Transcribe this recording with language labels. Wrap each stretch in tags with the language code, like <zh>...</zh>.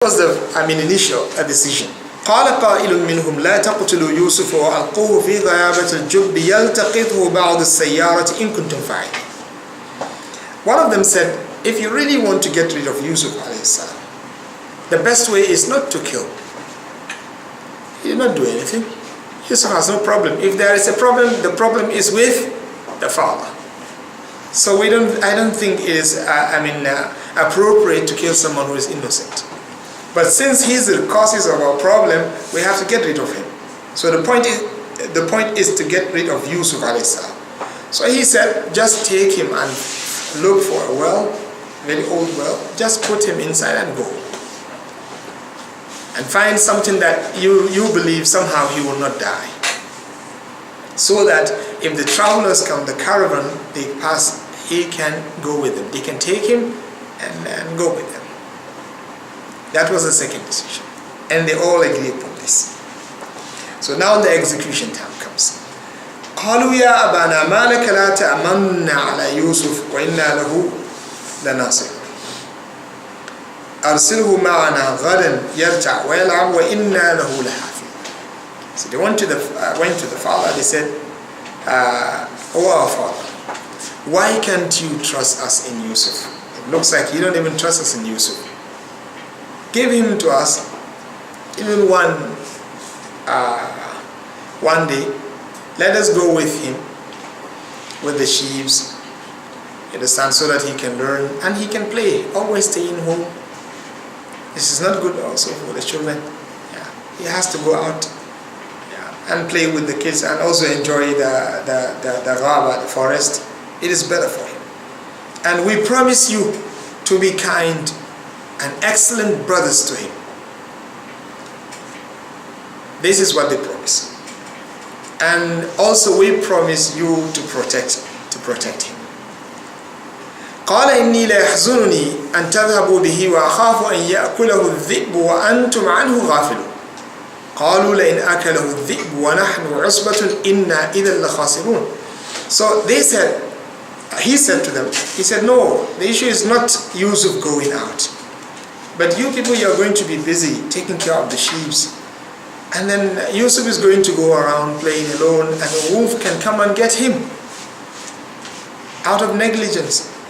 <en>was the initial decision.</en> <ar>قال قائل منهم لا تقتلوا يوسف وألقوه في غيابة الجب يلتقطه بعض السيارة إن كنتم فاعلين.</ar> <en>One of them said, if you really want to get rid of Yusuf alayhi salam, the best way is not to kill. He did not do anything. Yusuf has no problem. If there is a problem, the problem is with the father. So I don't think it is appropriate to kill someone who is innocent. But since he's the causes of our problem, we have to get rid of him. So the point is to get rid of Yusuf alayhi salam. So he said, just take him and look for a well, very old well, just put him inside and go. And find something that you believe somehow he will not die. So that if the travelers come, the caravan, they pass, he can go with them. They can take him and go with them. That was the second decision. And they all agree upon this. So now the execution time comes.</en> <ar>قالوا يا أبانا ما لك لا تأمنا على يوسف وإنا له لناصحون أرسله معنا غدا يرجع ويلعب وإنا له لحافظون.</ar> <en>So they went to the father. They said, "Oh our father, why can't you trust us in Yusuf? It looks like you don't even trust us in Yusuf. Give him to us even one day. Let us go with him, with the sheep, understand, so that he can learn and he can play. Always stay in home. This is not good also for the children. Yeah. He has to go out, and play with the kids and also enjoy the ghaba, the forest. It is better for him. And we promise you to be kind and excellent brothers to him." This is what they promise. And also we promise you to protect him.</en> <ar>قال إني لا يحزنني أن تذهبوا به وأخاف أن يأكله الذئب وأنتم عنه غافلون. قالوا لئن أكله الذئب ونحن عصبة إنا إذا لخاسرون.</ar> <en>So he said to them, he said, no, the issue is not Yusuf going out. But you people, you are going to be busy taking care of the sheep. And then Yusuf is going to go around playing alone and a wolf can come and get him out of negligence.</en>